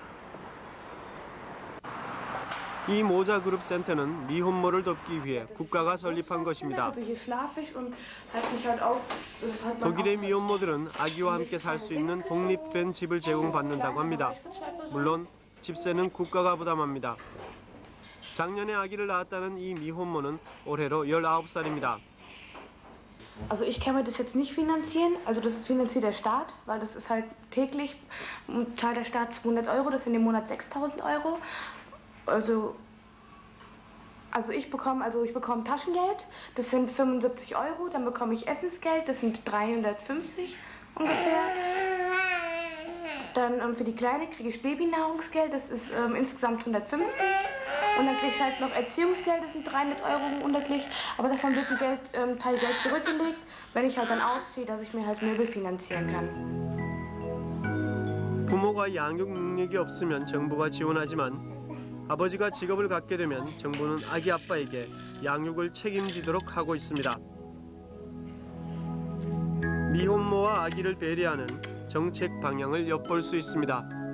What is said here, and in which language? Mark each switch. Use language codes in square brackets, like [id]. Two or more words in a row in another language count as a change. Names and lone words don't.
[ko] 이 모자 그룹 센터는 미혼모를 돕기 위해 국가가 설립한 것입니다. 독일의 미혼모들은 아기와 함께 살 수 있는 독립된 집을 제공받는다고 합니다. 물론 집세는 국가가 부담합니다. 작년에 아기를 낳았다는 이 미혼모는 올해로 19살입니다. [de] Also ich kann mir das jetzt nicht finanzieren, also das finanziert der Staat, weil das ist halt täglich, zahlt der Staat 200 €, das sind im Monat 6.000 €. Also ich bekomme Taschengeld, das sind 75 €, dann bekomme ich Essensgeld, das sind 350 ungefähr. Dann für die Kleine kriege ich Babynahrungsgeld, das ist insgesamt 150. Und dann kriege ich halt noch Erziehungsgeld, das sind 300 € monatlich, aber davon wird ein Teil Geld zurückgelegt, wenn ich halt dann ausziehe, dass ich mir halt Möbel finanzieren kann. [ko] 부모가 양육 능력이 없으면 정부가 지원하지만 아버지가 직업을 갖게 되면 정부는 아기 아빠에게 양육을 책임지도록 하고 있습니다. 미혼모와 아기를 배려하는 정책 방향을 엿볼 수 있습니다.